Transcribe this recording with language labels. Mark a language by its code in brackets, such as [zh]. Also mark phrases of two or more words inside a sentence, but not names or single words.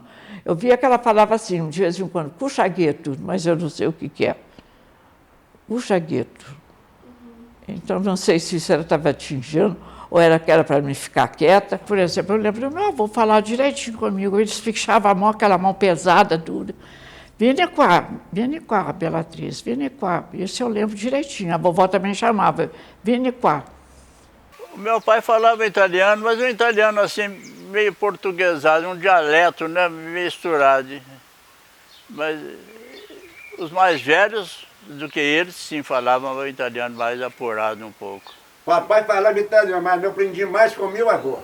[pt] Eu via que ela falava assim, de vez em quando, cuxagueto, mas eu não sei o que é. Cuxagueto. Então, não sei se isso ela estava atingindo ou era que era para mim ficar quieta. Por exemplo, eu lembro, meu avô falava direitinho comigo, eles fechavam a mão, aquela mão pesada, dura. [it] Vieni qua, Beatriz, vieni qua. [pt] Isso eu lembro direitinho, a vovó também chamava, [it] vieni qua. [pt] O meu pai falava italiano, mas um italiano assim, meio portuguesado, um dialeto, né, misturado. Mas os mais velhos do que eles, sim, falavam o italiano mais apurado um pouco. Papai falava italiano, mas eu aprendi mais com meu avô.